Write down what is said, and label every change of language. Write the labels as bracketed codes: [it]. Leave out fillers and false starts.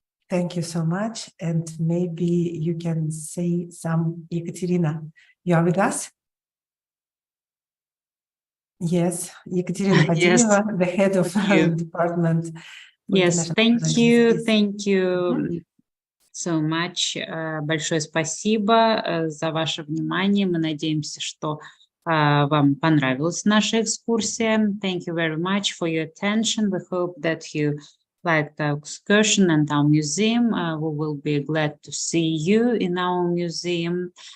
[en] Thank you so much, and maybe you can say some. Ekaterina, you are with us? Yes, Ekaterina Fadilova, the head of the department. Yes, thank you so much. [ru] Большое спасибо за ваше внимание. Мы надеемся, что вам понравилась наша экскурсия. [en] Thank you very much for your attention. We hope that you liked our excursion and our museum. We will be glad to see you in our museum.